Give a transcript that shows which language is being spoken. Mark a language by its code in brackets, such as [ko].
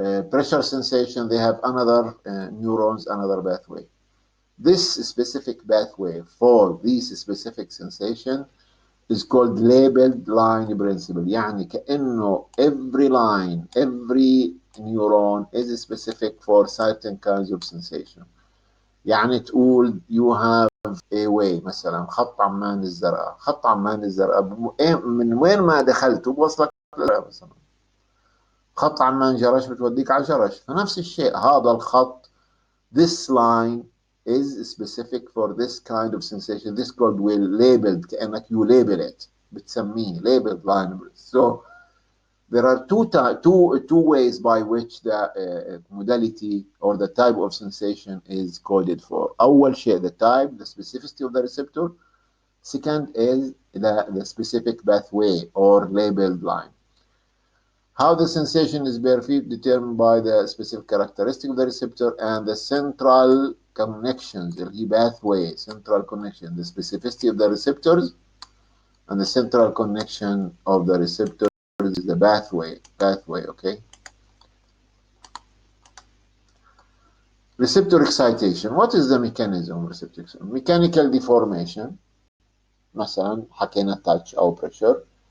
[en] Pressure sensation, they have another neurons, another pathway. This specific pathway for this specific sensation is called labeled line principle. [ar] يعني كأنه [en] every line, every neuron is specific for certain kinds of sensation. [ar] يعني تقول [en] you have a way [ar] مثلا خط عمان الزرقاء. خط عمان الزرقاء من وين ما دخلته بوصلك مثلا. خط عمان جرش بتوديك على جرش. فنفس الشيء هذا الخط, [en] this line is specific for this kind of sensation. This called will labeled كأنك you label it. بتسميه labeled line. So there are two ways by which the modality or the type of sensation is coded for. [ar] أول شيء [en] the type, the specificity of the receptor. Second is the specific pathway or labeled line. How the sensation is perceived determined by the specific characteristic of the receptor and the central connections, the pathway, central connection, the specificity of the receptors and the central connection of the receptors is the pathway, okay? Receptor excitation. What is the mechanism of receptor excitation? Mechanical deformation. [ar] مثلا حكينا touch أو pressure.